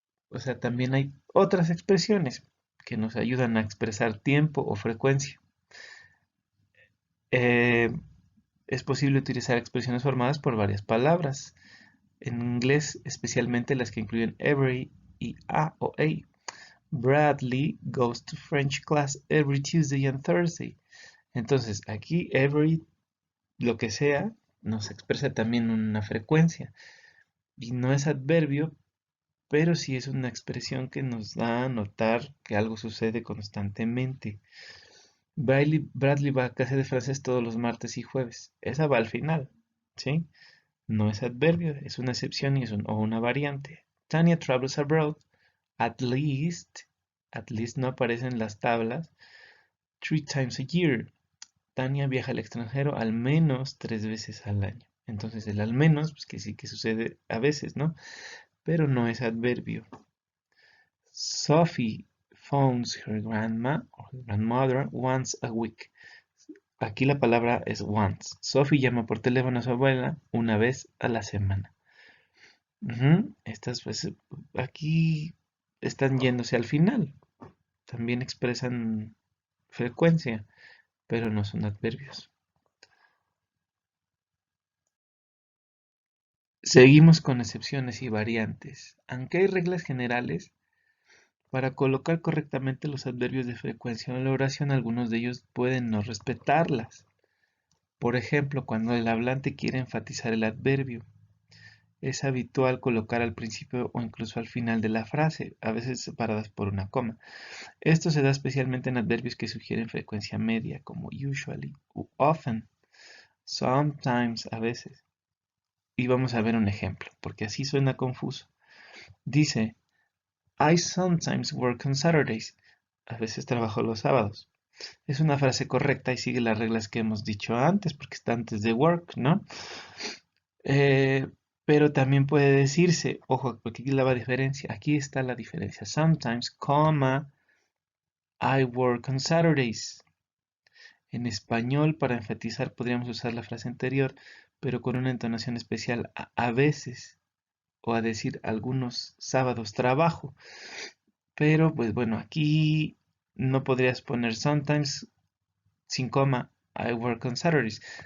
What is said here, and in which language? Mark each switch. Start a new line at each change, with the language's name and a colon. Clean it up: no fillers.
Spanish: O sea, también hay otras expresiones que nos ayudan a expresar tiempo o frecuencia. Eh, es posible utilizar expresiones formadas por varias palabras. En inglés, especialmente las que incluyen every y a o a.
English: Bradley goes to French class every Tuesday and Thursday.
Spanish: Entonces, aquí every, lo que sea, nos expresa también una frecuencia. Y no es adverbio, pero sí es una expresión que nos da a notar que algo sucede constantemente. Bradley va a clase de francés todos los martes y jueves. Esa va al final, ¿sí? No es adverbio, es una excepción y es o una variante.
English: Tanya travels abroad, at least, at least
Spanish: no aparece en las tablas,
English: 3 times a year.
Spanish: Tania viaja al extranjero al menos 3 veces al año. Entonces el al menos, pues que sí que sucede a veces, ¿no? Pero no es adverbio.
English: Sophie phones her grandma or her grandmother once a week.
Spanish: Aquí la palabra es once. Sophie llama por teléfono a su abuela una vez a la semana. Estas pues aquí están yéndose al final. También expresan frecuencia, pero no son adverbios. Seguimos con excepciones y variantes. Aunque hay reglas generales, para colocar correctamente los adverbios de frecuencia en la oración, algunos de ellos pueden no respetarlas. Por ejemplo, cuando el hablante quiere enfatizar el adverbio, es habitual colocar al principio o incluso al final de la frase, a veces separadas por una coma. Esto se da especialmente en adverbios que sugieren frecuencia media, como usually u often, sometimes, a veces. Y vamos a ver un ejemplo, porque así suena confuso. Dice,
English: I sometimes work on Saturdays.
Spanish: A veces trabajo los sábados. Es una frase correcta y sigue las reglas que hemos dicho antes, porque está antes de work, ¿no? Eh, pero también puede decirse, ojo, porque aquí la diferencia, aquí está la diferencia.
English: Sometimes, coma, I work on Saturdays.
Spanish: En español, para enfatizar, podríamos usar la frase anterior, pero con una entonación especial a veces, o a decir algunos sábados trabajo. Pero, pues bueno, aquí no podrías poner sometimes sin coma,
English: I work on Saturdays.